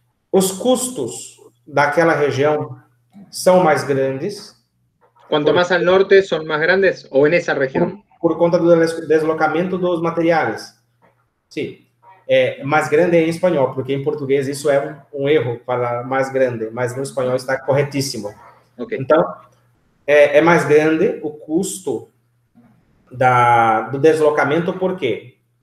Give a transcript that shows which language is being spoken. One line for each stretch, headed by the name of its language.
Portuguese: Os custos daquela região são mais grandes.
Spanish: Cuanto más al norte, ¿son más grandes o en esa región?
Portuguese: Por conta do deslocamento dos materiais. Sim. Mais grande em espanhol, porque em português isso é um erro, falar mais grande, mas no espanhol está corretíssimo. Okay. Então, é mais grande o custo do deslocamento, por quê?